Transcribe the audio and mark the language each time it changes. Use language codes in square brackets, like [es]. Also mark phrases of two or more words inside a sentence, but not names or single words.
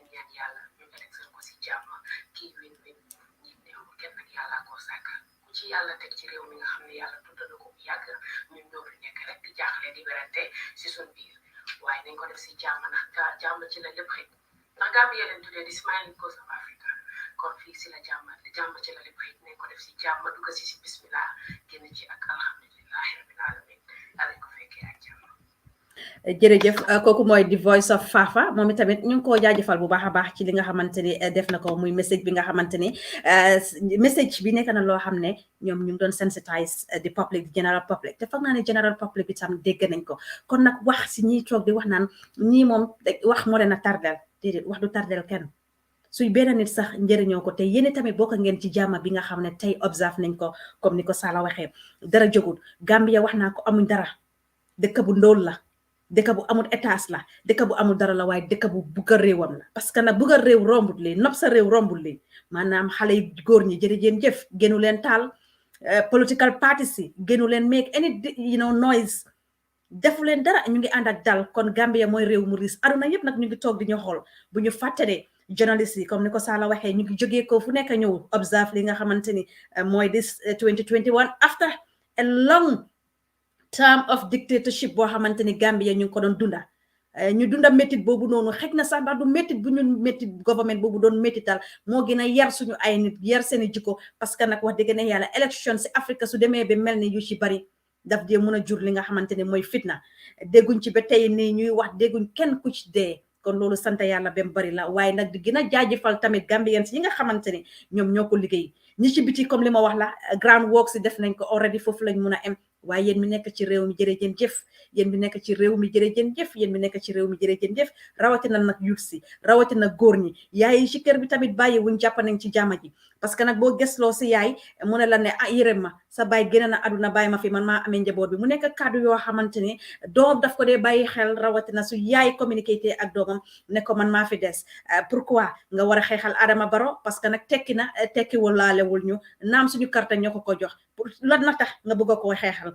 [wo] ñaan yàlla ñu élection ko si jàmm kii win ñi neew kenn ak yàlla koo sàkka ku ci yàlla teg ci réew mi nga xam ne yàlla tudd na ko bu yàgg ñun ñoo fi nekk rek di jaaxle di werante si suñ biir waaye nañ ko def si jàmm ndax jàmm ci la lépp xëy ndax Gambia leen tuddee di [en] smiling coast of Africa [wo] kon fii si la jàmm ci la lépp xëy nañ ko def si jàmm dugg si bismillah génn ci ak [ar] الحمد لله رب العالمين [wo] alañ ko fekkee ak jàmm jërëjëf kooku mooy [en] the voice of Fafa [wo] moom itamit ñu ngi koo jaajëfal bu baax a baax ci li nga xamante ni def na ko muy message bi nga xamante ni message bi nekk na loo xam ne ñoom ñu ngi doon [en] sensitise the public the general public [wo] te foog naa ne [en] general public [wo] bi tam dégg nañ ko kon nag wax si ñiy toog di wax naan ñii moom wax moo leen a tardel déedéet wax du tardel kenn suy benn nit sax njëriñoo ko te yéen tamit bokk ngeen ci jàmm bi nga xam ne tey observe nañ ko comme ni ko Sala waxee dara jógul Gambia wax naa ko amuñ dara dëkk bu ndóol la dëkk bu amul étage la dëkk bu amul dara la waaye dëkk bu bugg a réewam la parce que nag bugg a réew rombut leen nopp sa réew rombut leen maanaam xale yu góor ñi jërëjeen jëf génnu leen taal [en] political parties [wo] yi génnu leen [en] make any noise [wo] defu leen dara ñu ngi ànd ak dal kon Gambia mooy réew mu riis aduna yëpp nag ñu ngi toog di ñu xool bu ñu fàttee journaliste yi comme ni ko Sala waxee ñu ngi jógee ko fu nekk ñëw observe li nga xamante ni mooy [en] this 2021 after a long term of dictatorship [wo] boo xamante ni Gambia ñu ngi ko doon dunda ñu dunda métit boobu noonu xëj na sax ndax du métit bu ñu métit government boobu doon métital moo gën a yar suñu ay nit yar seeni jikko parce que nag wax dëgg ne yàlla élection si Afrique su demee ba mel ni yu ci bari daf dee mën a jur li nga xamante ne mooy fitna dégguñ ci ba tey nii ñuy wax dégguñ kenn ku ci dee kon loolu sant yàlla bem bari la waaye nag di gën a jaajëfal tamit Gambians yi nga xamante ne ñoom ñoo ko liggéey ñi ci biti comme li ma wax la [en] ground work [wo] si def nañ ko already foofu lañ mun a am waaye yéen mi nekk ci réew mi jërëjëf jëf yéen mi nekk ci réew mi jërëjëf jëf yéen mi nekk ci réew mi jërëjëf jëf rawatina nag youth si rawatina góor ñi yaay yi ci kër bi tamit bàyyi wuñ jàpp nañ ci jàmm ji parce que nag boo gëstoo si yaay mu ne la ne yërëm ma sa baay génn na aduna bàyyi ma fi man maa amee njaboot bi mu nekk kàddu yoo xamante ne doom daf ko dee bàyyi xel rawatina su yaay communiqué ak doomam ne ko man maa fi des pourquoi nga war a xeexal Adama Barrow parce que nag tekki na tekkiwul laalewul ñu naam suñu carte ñoo ko jox lan na tax nga bëgg a koo xeexal